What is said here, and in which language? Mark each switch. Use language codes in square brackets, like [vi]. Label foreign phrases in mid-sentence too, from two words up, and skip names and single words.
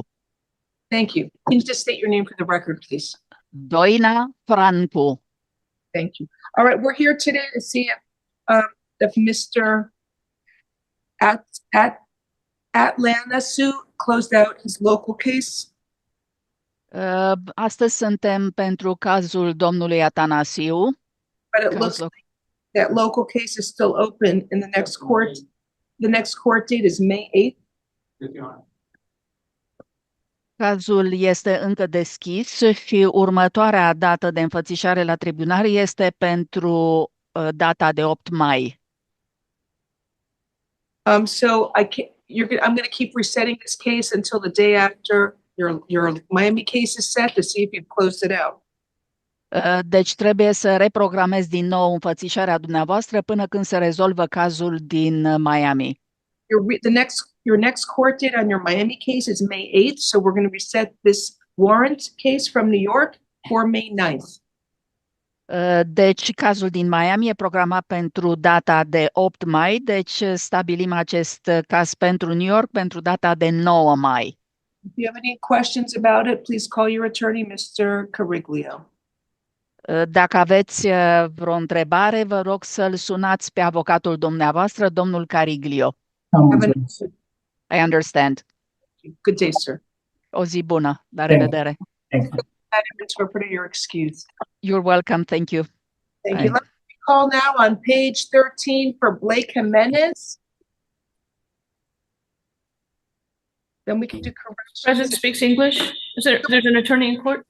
[en] Thank you. Can you just state your name for the record, please? Doina Franco. Thank you. All right, we're here today to see if Mr. Atlanasu closed out his local case. [ro] Astăzi suntem pentru cazul domnului Atanasiu. [en] But it looks like that local case is still open in the next court. The next court date is May 8th. [ro] Cazul este încă deschis și următoarea dată de înfățișare la tribunal este pentru data de 8 mai. [en] So I'm going to keep resetting this case until the day after your Miami case is set to see if you've closed it out. [ro] Deci trebuie să reprogramez din nou înfățișarea dumneavoastră până când se rezolvă cazul din Miami. [en] Your next court date on your Miami case is May 8th, so we're going to reset this warrant case from New York for May 9th. [ro] Deci cazul din Miami e programat pentru data de 8 mai, deci stabilim acest caz pentru New York pentru data de 9 mai. [en] If you have any questions about it, please call your attorney, Mr. Cariglio. [ro] Dacă aveți vreo întrebare, vă rog să-l sunați pe avocatul dumneavoastră, domnul Cariglio. [en] I understand. Good day, sir. [ro] O zi bună. La [en] Thank you. [ro] revedere. [en] Thank you. Madam Interpreter, you're excused. You're welcome. Thank you. Thank you. Bye. Let me call now on page 13 for Blake Jimenez. Then we can do corrections. President speaks English. There's an attorney in court?